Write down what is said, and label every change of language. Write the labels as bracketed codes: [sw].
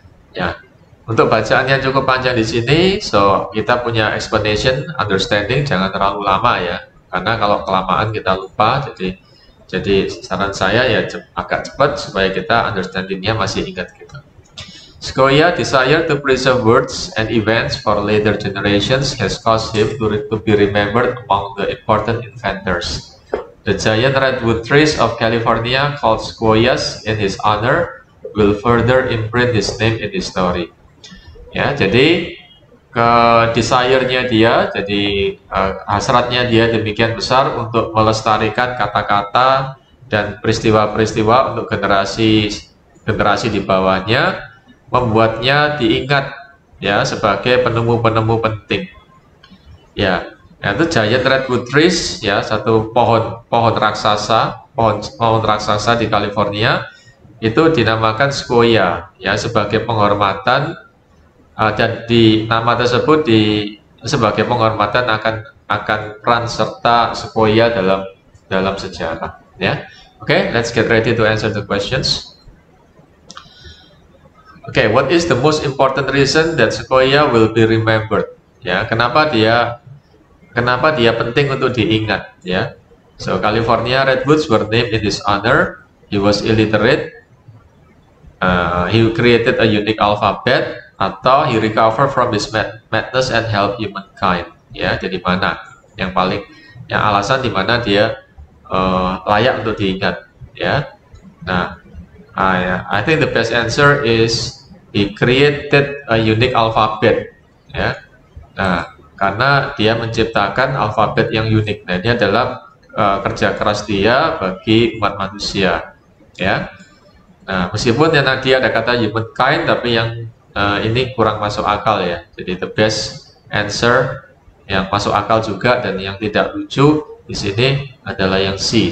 [id] Ya. Untuk bacaannya cukup panjang di sini, so kita punya explanation, understanding, jangan terlalu lama, ya, karena kalau kelamaan kita lupa. Jadi saran saya ya agak cepat supaya kita understandingnya masih ingat gitu. [en] Sequoyah desire to preserve words and events for later generations has caused him to be remembered among the important inventors. The giant redwood trees of California, called sequoias in his honor, will further imprint his name in history. [id] Ya, jadi desire-nya dia, jadi hasratnya dia demikian besar untuk melestarikan kata-kata dan peristiwa-peristiwa untuk generasi di bawahnya, membuatnya diingat, ya, sebagai penemu-penemu penting. Ya, Ya, itu [en] giant redwood trees, [id] ya, satu pohon raksasa di California, itu dinamakan sequoia, ya, sebagai penghormatan, dan di nama tersebut sebagai penghormatan akan peran serta sequoia dalam sejarah, ya. [en] Okay, let's get ready to answer the questions. Okay, what is the most important reason that sequoia will be remembered? [id] Ya, kenapa dia penting untuk diingat, ya? [en] So California redwoods were named in his honor. He was illiterate. He created a unique alphabet, atau he recovered from his madness and helped humankind. [id] Ya, jadi mana yang alasan di mana dia layak untuk diingat, ya? [en] Nah, I think the best answer is he created a unique alphabet, ya. [id] Nah, karena dia menciptakan alfabet yang unik. Nah, ini adalah kerja keras dia bagi umat manusia, ya. Nah, meskipun yang tadi ada kata humankind, tapi yang ini kurang masuk akal, ya. Jadi [en] the best answer [id] yang masuk akal juga dan yang tidak lucu di sini adalah yang C.